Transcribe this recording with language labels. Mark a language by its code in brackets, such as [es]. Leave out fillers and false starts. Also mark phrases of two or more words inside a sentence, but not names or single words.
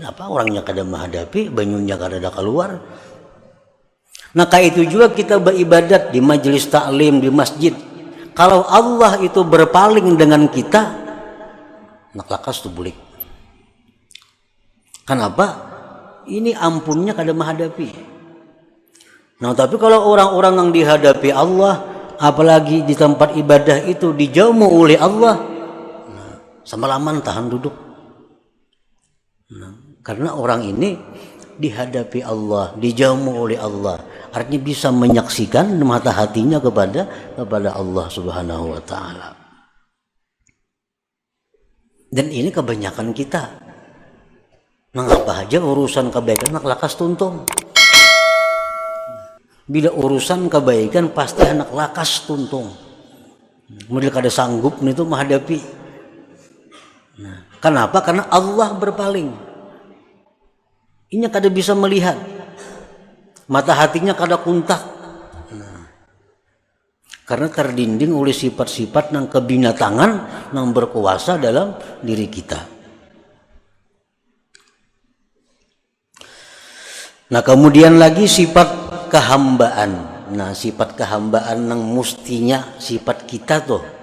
[bjn] Napa orangnya kada menghadapi, banyunya kada ada keluar. Nah kayak itu juga kita beribadat di majelis taklim di masjid. Kalau Allah itu berpaling dengan kita, nak lakas tu bulik. Kenapa? Ini ampunnya kada menghadapi. [id] Nah tapi kalau orang-orang yang dihadapi Allah, apalagi di tempat ibadah itu dijamu oleh Allah, nah, semalaman tahan duduk. Nah, karena orang ini dihadapi Allah, dijamu oleh Allah, artinya bisa menyaksikan mata hatinya kepada Allah [ar] سبحانه وتعالى. [id] Dan ini kebanyakan kita. [bjn] Mengapa aja urusan kebaikan nak lakas tuntung. Bila urusan kebaikan pasti anak lakas tuntung. Model kada sanggup itu menghadapi. [id] Nah, kenapa? Karena Allah berpaling. [bjn] Ini kada bisa melihat. Mata hatinya kada kuntak. [id] Nah, karena terdinding oleh sifat-sifat yang kebinatangan yang berkuasa dalam diri kita. Nah kemudian lagi sifat kehambaan. Nah sifat kehambaan yang mustinya sifat kita tuh.